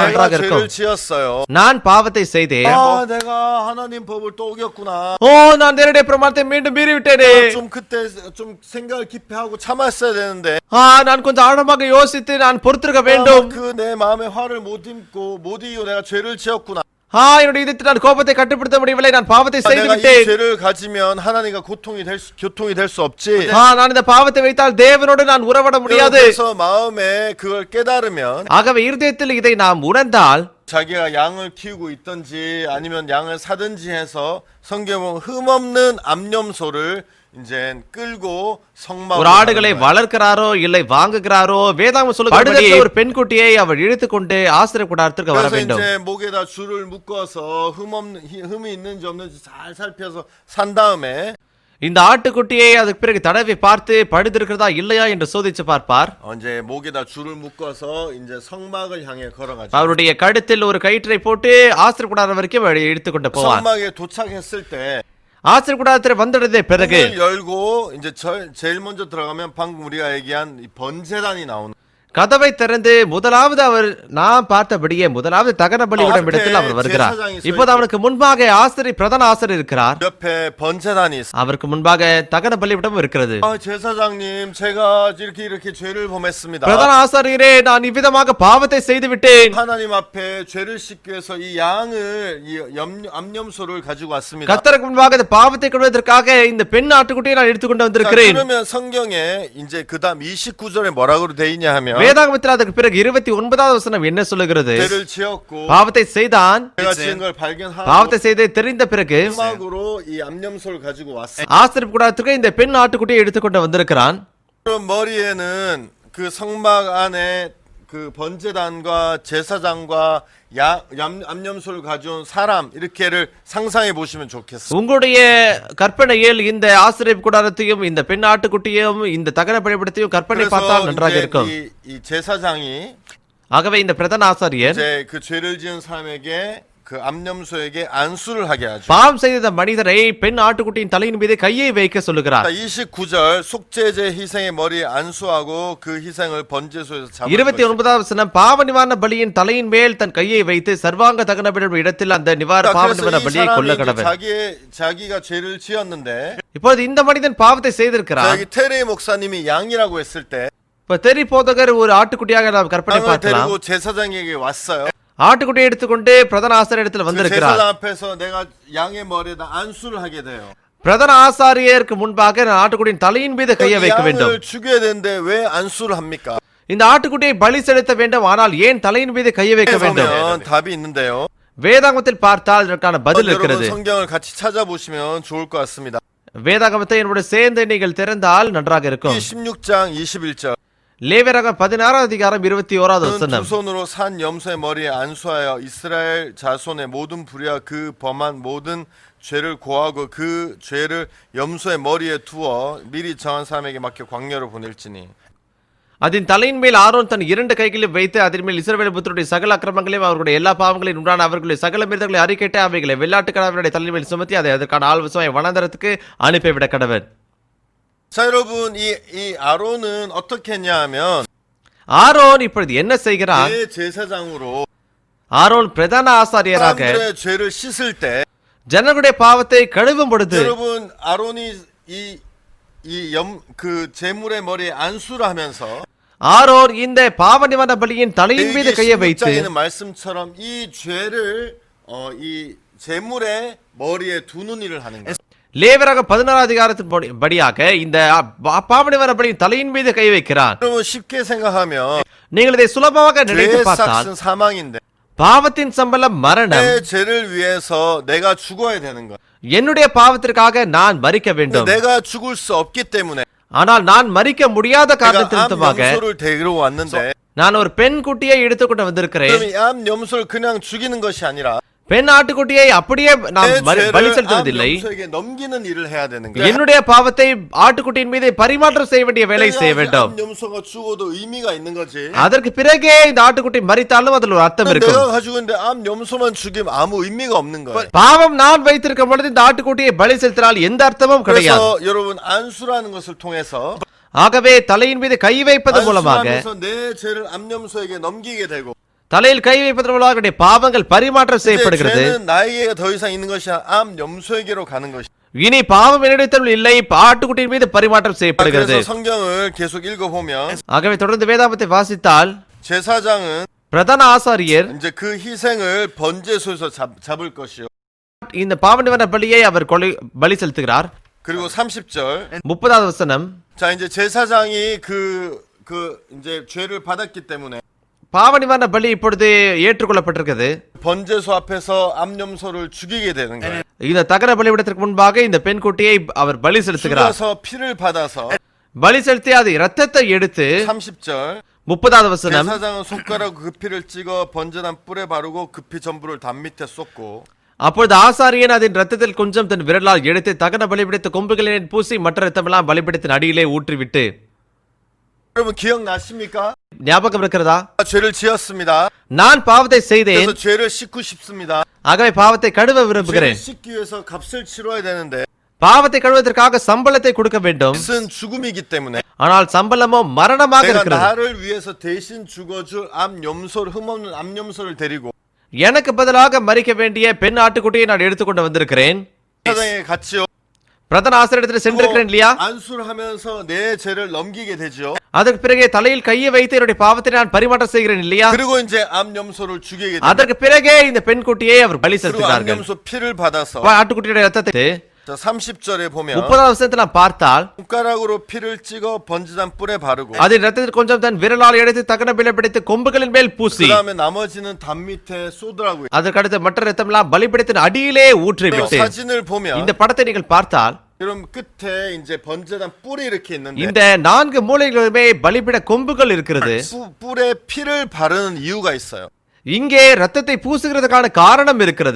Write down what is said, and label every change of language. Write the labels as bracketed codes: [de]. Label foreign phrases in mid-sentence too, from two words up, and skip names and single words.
[ko] 내가 [ta] நன்றாக இருக்கும். [ko] 죄를 지었어요. [ta] நான் பாவத்தை செய்தேன். [ko] 내가 하나님 법을 또 어겼구나. [ta] நான் தேவனுடைய பிரமாணத்தை மீண்டும் மீறிவிட்டேனே. [ko] 좀 그때 좀 생각을 깊이 하고 참았어야 되는데. [ta] நான் கொஞ்சம் ஆழமாக யோசித்து நான் பொறுத்திருக்க வேண்டும். [ko] 그 내 마음의 화를 못 이기고 내가 죄를 지었구나. [ta] என்னுடைய இதயத்தில் நான் கோபத்தை கட்டுப்படுத்த முடியவில்லை, நான் பாவத்தை செய்து [ko] 내가 이 [ta] விட்டேன். [ko] 죄를 가지면 하나님과 교통이 될 수 없지. [ta] நான் இந்த பாவத்தை வைத்தால் தேவனோடு நான் உறவாட முடியாது. [ko] 그래서 마음에 그걸 깨달으면 [ta] ஆகவே இருதயத்தில் இதை நாம் உணர்ந்தால் [ko] 자기가 양을 키우고 있든지 아니면 양을 사든지 해서 성경은 흠없는 암염소를 이제 끌고 성막으로 [ta] ஒரு ஆடுகளை வளர்க்கிறாரோ இல்லை வாங்குகிறாரோ வேதாகம் சொல்லுகிறது ஒரு பெண்குட்டியை அவர் இழுத்துக்கொண்டு ஆசிரியர் கூடாரத்திற்கு வர வேண்டும். [ko] 이제 목에다 줄을 묶어서 흠이 있는지 없는지 잘 살펴서 산 다음에 [ta] இந்த ஆட்டுக்குட்டியை அதுக்கு பிறகு தடவை பார்த்து பழுதிருக்கிறதா இல்லையா என்று சோதிச்சு பார்ப்பார். [ko] 이제 목에다 줄을 묶어서 이제 성막을 향해 걸어가죠. [ta] அவருடைய கழுத்தில் ஒரு கயிற்றை போட்டு ஆசிரியர் கூடாரம் வரைக்கும் இழுத்துக்கொண்டு போவார். [ko] 성막에 도착했을 때 [ta] ஆசிரியர் கூடாரத்தில் வந்தடைந்த பிறகு [ko] 문을 열고 이제 제일 먼저 들어가면 방금 우리가 얘기한 이 번제단이 나오는. [ta] கதவை திறந்து முதலாவது அவர் நாம் பார்த்தபடியே முதலாவது தகன பலியிடும் இடத்தில் அவர் வருகிறார். இப்போது அவனுக்கு முன்பாக பிரதான ஆசிரியர் இருக்கிறார். [ko] 옆에 번제단이 있어. [ta] அவருக்கு முன்பாக தகன பலியிடம் இருக்கிறது. [ko] 제사장님 제가 이렇게 죄를 범했습니다. [ta] பிரதான ஆசிரியரே, நான் இவ்விதமாக பாவத்தை செய்து விட்டேன். [ko] 하나님 앞에 죄를 씻기 위해서 이 양을 암염소를 가지고 왔습니다. [ta] கர்த்தருக்கு முன்பாக இந்த பாவத்தை கொள்வதற்காக இந்த பெண் ஆட்டுக்குட்டியை நான் எடுத்துக்கொண்டு வந்திருக்கிறேன். [ko] 그러면 성경에 이제 그다음 29절에 뭐라고 돼 있냐 하면 [ta] வேதாகமத்தில் அதற்கு பிறகு 29வது வசனம் என்ன சொல்லுகிறது? [ko] 죄를 지었고 [ta] பாவத்தை செய்தான், [ko] 내가 지은 걸 발견하고 [ta] பாவத்தை செய்து தெரிந்த பிறகு [ko] 성막으로 이 암염소를 가지고 왔어. [ta] ஆசிரியர் கூடாரத்துக்கு இந்த பெண் ஆட்டுக்குட்டியை எடுத்துக்கொண்டு வந்திருக்கிறான். [ko] 그럼 머리에는 그 성막 안에 그 번제단과 제사장과 암염소를 가져온 사람 이렇게를 상상해 보시면 좋겠어요. [ta] உங்களுடைய கற்பனையில் இந்த ஆசிரியர் கூடாரத்தையும் இந்த பெண் ஆட்டுக்குட்டியையும் இந்த தகன பலிபீடத்தையும் கற்பனை பார்த்தால் நன்றாக இருக்கும். [ko] 이 제사장이 [ta] ஆகவே இந்த பிரதான ஆசாரியர் [ko] 이제 그 죄를 지은 사람에게 그 암염소에게 안수를 하게 하죠. [ta] பாவம் செய்த மனிதரை பெண் ஆட்டுக்குட்டியின் தலையின் மீது கையை வைக்க சொல்லுகிறார். [ko] 29절 속죄제 희생의 머리에 안수하고 그 희생을 번제소에서 잡을 [ta] 29வது வசனம் பாவ நிவாரண பலியின் தலையின் மேல் தன் கையை வைத்து சர்வாங்க தகன பலியிடும் இடத்தில் அந்த பாவ நிவாரண பலியை கொல்ல கடவன். [ko] 자기가 죄를 지었는데 [ta] இப்போது இந்த மனிதன் பாவத்தை செய்திருக்கிறார். [ko] 여기 테레 목사님이 양이라고 했을 때 [ta] இப்ப தெரி போதகர் ஒரு ஆட்டுக்குட்டியாக நாம் கற்பனை பார்க்கலாம். [ko] 데리고 제사장에게 왔어요. [ta] ஆட்டுக்குட்டியை எடுத்துக்கொண்டு பிரதான ஆசாரியர் இடத்துல வந்திருக்கிறார். [ko] 제사장 앞에서 내가 양의 머리에다 안수를 하게 돼요. [ta] பிரதான ஆசாரியருக்கு முன்பாக நான் ஆட்டுக்குட்டியின் தலையின் மீது கையை வைக்க வேண்டும். [ko] 양을 죽여야 되는데 왜 안수를 합니까? [ta] இந்த ஆட்டுக்குட்டியை பலி செலுத்த வேண்டும், ஆனால் ஏன் தலையின் மீது கையை வைக்க வேண்டும்? [ko] 답이 있는데요. [ta] வேதாகமத்தில் பார்த்தால் இதற்கான பதில் இருக்கிறது. [ko] 여러분 성경을 같이 찾아보시면 좋을 것 같습니다. [ta] வேதாகமத்தை என்னோட சேர்ந்து நீங்கள் திறந்தால் நன்றாக இருக்கும். [ko] 16장 21절. [ta] லேவியராகமம் 16வது அதிகாரம் 21வது வசனம். [ko] 두 손으로 산 염소의 머리에 안수하여 이스라엘 자손의 모든 불의와 그 범한 모든 죄를 고하고 그 죄를 염소의 머리에 두어 미리 정한 사람에게 맡겨 광야로 보낼지니. [ta] அதன் தலையின் மேல் ஆரோன் தன் 2 கைகளையும் வைத்து அதன் மேல் இஸ்ரவேல் புத்திரருடைய சகல அக்கிரமங்களையும் அவர்களுடைய எல்லா பாவங்களையும் உண்டான அவர்களுடைய சகல மீறுதல்களை அறிக்கையிட்டு அவைகளை வெள்ளாட்டுக்கடாவினுடைய தலையின் மேல் சுமத்தி அதை அதற்கான ஆள்வசமாய் வனாந்தரத்துக்கு அனுப்பிவிட கடவன். [ko] 자 여러분 이 아론은 어떻게 했냐면 [ta] ஆரோன் இப்பொழுது என்ன செய்கிறான்? [ko] 제사장으로 [ta] ஆரோன் பிரதான ஆசாரியராக [ko] 사람들의 죄를 씻을 때 [ta] ஜனங்களுடைய பாவத்தை கழுவும் பொழுது [ko] 여러분 아론이 그 제물의 머리에 안수를 하면서 [ta] ஆரோன் இந்த பாவ நிவாரண பலியின் தலையின் மீது கையை வைத்து [ko] 있는 말씀처럼 이 죄를 이 제물의 머리에 두는 일을 하는 거예요. [ta] லேவியராக 16வது அதிகாரத்தின் படியாக இந்த பாவ நிவாரண பலியின் தலையின் மீது கை வைக்கிறான். [ko] 여러분 쉽게 생각하면 [ta] நீங்கள் இதை சுலபமாக நினைத்து பார்த்தால் [ko] 사망인데 [ta] பாவத்தின் சம்பளம் மரணம். [ko] 내 죄를 위해서 내가 죽어야 되는 거야. [ta] என்னுடைய பாவத்திற்காக நான் மரிக்க வேண்டும். [ko] 내가 죽을 수 없기 때문에 [ta] ஆனால் நான் மரிக்க முடியாத காரணத்திற்காக [ko] 암염소를 데리러 왔는데 [ta] நான் ஒரு பெண் குட்டியை எடுத்துக்கொண்டு வந்திருக்கிறேன். [ko] 그럼 암염소를 그냥 죽이는 것이 아니라 [ta] பெண் ஆட்டுக்குட்டியை அப்படியே நாம் [ko] 내 [ta] பலி [ko] 죄를 [ta] செலுத்துவதில்லை. [ko] 암 염소에게 넘기는 일을 해야 되는 거야. [ta] என்னுடைய பாவத்தை ஆட்டுக்குட்டியின் மீது பரிமாற்றம் செய்ய வேண்டிய வேலை செய்ய வேண்டும். [ko] 암 염소가 죽어도 의미가 있는 거지. [ta] அதற்கு பிறகே இந்த ஆட்டுக்குட்டி மரித்தாலும் அதில் ஒரு அர்த்தம் இருக்கும். [ko] 내가 가지고 있는데 암 염소만 죽이면 아무 의미가 없는 거야. [ta] பாவம் நான் வைத்திருக்கும் பொழுது இந்த ஆட்டுக்குட்டியை பலி செலுத்தினால் எந்த அர்த்தமும் கிடையாது. [ko] 그래서 여러분 안수라는 것을 통해서 [ta] ஆகவே தலையின் மீது கை வைப்பது மூலமாக [ko] 안수하면서 내 죄를 암 염소에게 넘기게 되고 [ta] தலையில் கை வைப்பதன் மூலமாக என்னுடைய பாவங்கள் பரிமாற்றம் [ko] 이제 [ta] செய்யப்படுகிறது. [ko] 죄는 나에게 더 이상 있는 것이 아니라 암 염소에게로 가는 것이. [ta] இனி பாவம் என்னிடத்தில் இல்லை, ஆட்டுக்குட்டியின் மீது பரிமாற்றம் செய்யப்படுகிறது. [ko] 그래서 성경을 계속 읽어보면 [ta] ஆகவே தொடர்ந்து வேதாகமத்தை வாசித்தால் [ko] 제사장은 [ta] பிரதான ஆசாரியர் [ko] 이제 그 희생을 번제소에서 잡을 것이요. [ta] இந்த பாவ நிவாரண பலியை அவர் பலி செலுத்துகிறார். [ko] 그리고 30절 [ta] 30வது வசனம், [ko] 자 이제 제사장이 이제 죄를 받았기 때문에 [ta] பாவ நிவாரண பலி இப்பொழுது ஏற்றுக்கொள்ளப்பட்டிருக்கிறது. [ko] 번제소 앞에서 암염소를 죽이게 되는 거예요. [ta] இந்த தகன பலிபீடத்திற்கு முன்பாக இந்த பெண் குட்டியை அவர் பலி செலுத்துகிறார். [ko] 죽여서 피를 받아서 [ta] பலி செலுத்தி அது இரத்தத்தை எடுத்து [ko] 30절 [ta] 30வது வசனம், [ko] 제사장은 손가락 그 피를 찍어 번제단 뿔에 바르고 그 피 전부를 담 밑에 쏟고 [ta] அப்பொழுது ஆசாரியன் அதன் ரத்தத்தில் கொஞ்சம் தன் விரலால் எடுத்து தகன பலிபீடத்து கொம்புகளில் பூசி மற்ற ரத்தமெல்லாம் பலிபீடத்தின் அடியிலே ஊற்றிவிட்டு. [ko] 여러분 기억나십니까? [ta] ஞாபகம் இருக்கிறதா? [ko] 죄를 지었습니다. [ta] நான் பாவத்தை செய்தேன், [ko] 그래서 죄를 씻고 싶습니다. [ta] ஆகவே பாவத்தை கழுவ [ko] 죄를 [ta] விரும்புகிறேன். [ko] 씻기 위해서 값을 치러야 되는데 [ta] பாவத்தை கழுவதற்காக சம்பளத்தை கொடுக்க வேண்டும். [ko] 값은 죽음이기 때문에 [ta] ஆனால் சம்பளமோ மரணமாக [ko] 내가 [ta] இருக்கிறது. [ko] 나를 위해서 대신 죽어줄 암염소를 흠없는 암염소를 데리고 [ta] எனக்கு பதிலாக மரிக்க வேண்டிய பெண் ஆட்டுக்குட்டியை நான் எடுத்துக்கொண்டு வந்திருக்கிறேன். [ko] 사장에 같이요. [ta] பிரதான ஆசிரியத்தில் சென்றிருக்கிறேன் இல்லையா? [ko] 안수를 하면서 내 죄를 넘기게 되죠. [ta] அதற்கு பிறகு தலையில் கையை வைத்து என்னுடைய பாவத்தை நான் பரிமாற்றம் செய்கிறேன் இல்லையா? [ko] 그리고 이제 암염소를 죽이게 되죠. [ta] அதற்கு பிறகே இந்த பெண் குட்டியை அவர் பலி [ko] 그리고 [ta] செலுத்துகிறார்கள். [ko] 암염소 피를 받아서 [ta] ஆட்டுக்குட்டியுடைய ரத்தத்தை [ko] 자 30절에 보면 [ta] 30வது வசனத்தை நாம் பார்த்தால் [ko] 손가락으로 피를 찍어 번제단 뿔에 바르고 [ta] அதன் ரத்தத்தில் கொஞ்சம் தன் விரலால் எடுத்து தகன பலிபீடத்து கொம்புகளின் மேல் பூசி [ko] 그다음에 나머지는 담 밑에 쏟으라고요. [ta] அதற்கு அடுத்து மற்ற ரத்தம் எல்லாம் பலிபீடத்தின் அடியிலே ஊற்றிவிட்டு. [ko] 사진을 보면 [ta] இந்த படத்தை நீங்கள் பார்த்தால் [ko] 여러분 끝에 이제 번제단 뿔이 이렇게 있는데 [ta] இந்த 4 மூலைகளிலுமே பலிபீட கொம்புகள் இருக்கிறது. [ko] 뿔에 피를 바르는 이유가 있어요. [ta] இங்கே ரத்தத்தை பூசுகிறதுக்கான காரணம் இருக்கிறது.